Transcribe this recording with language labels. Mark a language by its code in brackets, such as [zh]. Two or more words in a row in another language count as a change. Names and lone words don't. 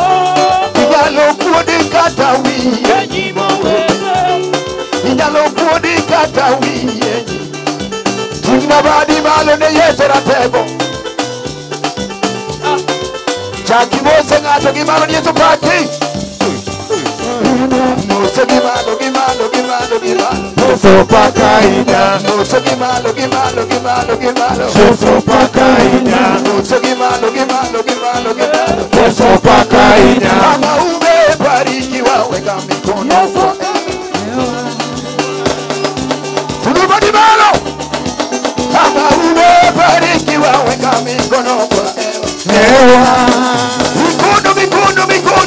[luo] Nyalo kuodi kata wiye nyimo wewe. Nyalo kuodi kata wiye. Tingna badi malo ne yesera tego. Chaki mose ngato gimalo ni yeso pati. Mose gimalo. Yeso pakainya. Mose gimalo. Yeso pakainya. Mose gimalo. Yeso pakainya. [sw] Mama umebarikiwa weka mikono. [luo] Tulibadi malo. [sw] Kama umebarikiwa weka mikono kwa hewa. Mikono.